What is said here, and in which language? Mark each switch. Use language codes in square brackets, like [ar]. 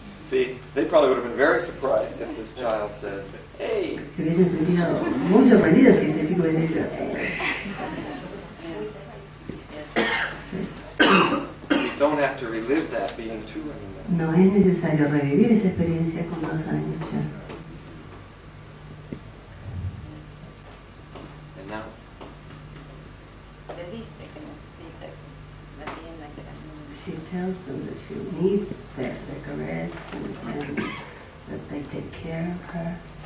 [en] See, they probably would have been very surprised if this child said, "Hey." [es] Se hubiesen sentido muy sorprendidos si este chico hubiese dicho, [en] You don't have to relive that being two anymore. [es] no es necesario revivir esa experiencia con 2 años ya. [en] And now, [es] Le dice que necesita que la tienda, que la niña. [en] She tells them that she needs the caress and that they take care of her.